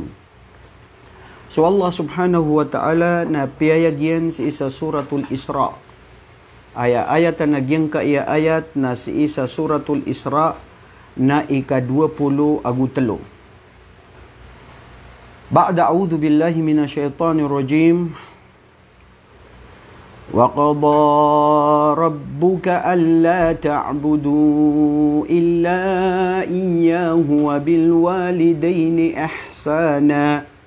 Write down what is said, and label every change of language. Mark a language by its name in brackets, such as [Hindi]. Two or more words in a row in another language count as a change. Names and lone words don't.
[Maranao] So [Arabic] الله سبحانه وتعالى [Maranao] na piyayagyan si isa suratul Isra. Ayat na nagyang ka ayat na si isa suratul Isra na ika-20 agutalo. [Arabic] بعد أعوذ بالله من الشيطان الرجيم. وقضى ربك ألا تعبدوا إلا إياه وبالوالدين إحسانا.